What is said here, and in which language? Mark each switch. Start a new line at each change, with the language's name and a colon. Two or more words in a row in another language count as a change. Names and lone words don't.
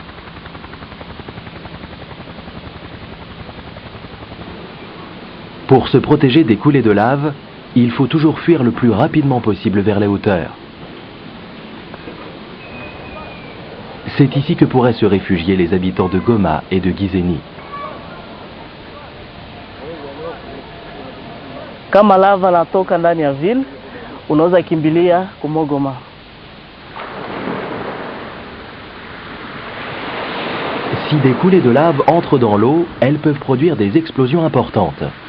French: Pour se protéger des coulées de lave, il faut toujours fuir le plus rapidement possible vers les hauteurs. C'est ici que pourraient se réfugier les habitants de Goma et de Gisenyi.
Swahili: Kama lava natoka ndani ya ville, unaweza kimbilia kumogoma.
French: Si des coulées de lave entrent dans l'eau, elles peuvent produire des explosions importantes.